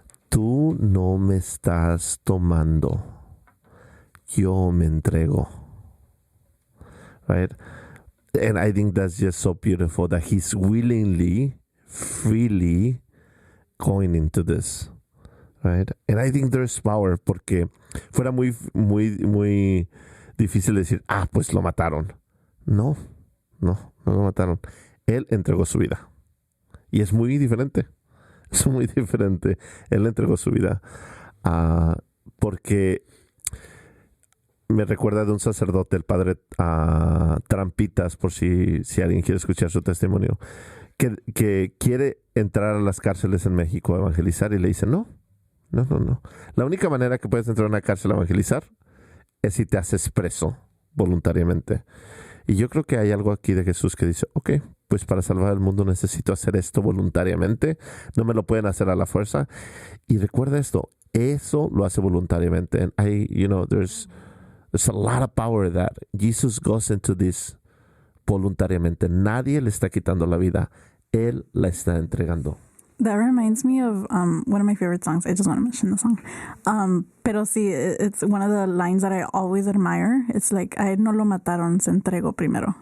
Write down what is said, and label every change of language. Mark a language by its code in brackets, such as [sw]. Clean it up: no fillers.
[es] Tú no me estás tomando, yo me entrego. Right? [en] And I think that's just so beautiful that he's willingly, freely going into this. Right? And I think there's power, [es] porque fuera muy difícil decir, pues lo mataron. No lo mataron. Él entregó su vida. Y es muy diferente. Es muy diferente. Él entregó su vida. Porque me recuerda de un sacerdote, el padre Trampitas, por si alguien quiere escuchar su testimonio, que quiere entrar a las cárceles en México a evangelizar y le dice, no. La única manera que puedes entrar a una cárcel a evangelizar es si te haces preso voluntariamente. Y yo creo que hay algo aquí de Jesús que dice, ok, pues para salvar el mundo necesito hacer esto voluntariamente, no me lo pueden hacer a la fuerza. Y recuerda esto, eso lo hace voluntariamente. [en] And there's a lot of power that Jesus goes into this voluntariamente. [es] Nadie le está quitando la vida, Él la está entregando. [en] That reminds me of one of my favorite songs. I just want to mention the song. Pero sí, it's one of the lines that I always admire. [es] It's like, a él no lo mataron, se entregó primero.